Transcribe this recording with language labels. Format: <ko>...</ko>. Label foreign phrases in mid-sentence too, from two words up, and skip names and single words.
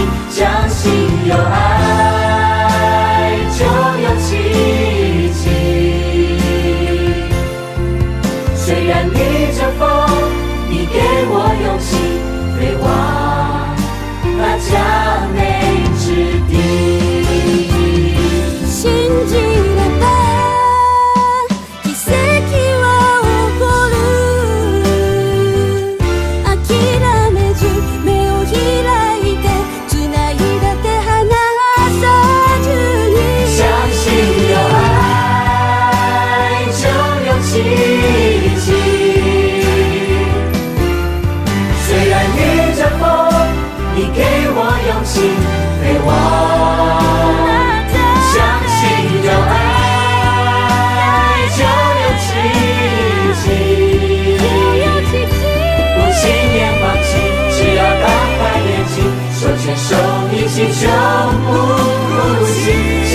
<zh>相信有爱就有奇迹，虽然逆着风，你给我勇气，飞往那佳美之地。</zh> <ja>信じれば奇跡は起こる。諦めず目を開いて、繋いだ手離さずに。</ja> <zh>相信有愛就有奇迹，虽然逆着风，你给我勇气，飞往。相信有爱就有奇迹，不轻言放弃，只要打开眼睛，手牵手一起就不孤寂。</zh>